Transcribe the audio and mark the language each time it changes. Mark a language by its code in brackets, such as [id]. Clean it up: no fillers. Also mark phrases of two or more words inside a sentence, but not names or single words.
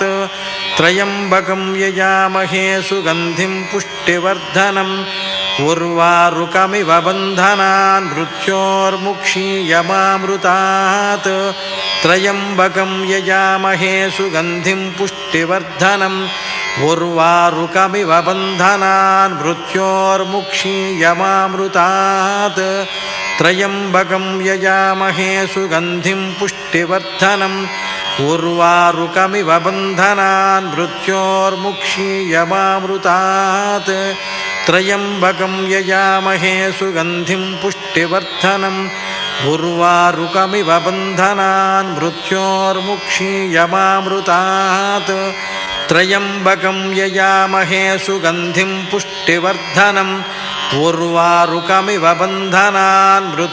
[sa] త్రయంబకం యజామహే సుగంధిం పుష్టివర్ధనం ఉర్వారుకమివ బంధనాన్ మృత్యోర్ముక్షీయమామృతాత్. త్రయంబకం యజామహే సుగంధిం పుష్టివర్ధనం उर्वारुकमिव बन्धनान् मृत्योर्मुक्षीयमामृतात् त्र्यम्बकं यजामहे सुगन्धिं पुष्टिवर्धनम् उर्वारुकमिव बन्धनान् मृत्योर्मुक्षीयमामृतात् त्र्यम्बकं यजामहे सुगन्धिं पुष्टिवर्धनम् उर्वारुकमिव बन्धनान् मृत्योर्मुक्षीयमामृतात् त्र्यम्बकं यजामहे सुगन्धिं पुष्टिवर्धनम् उर्वारुकमिव बन्धनान्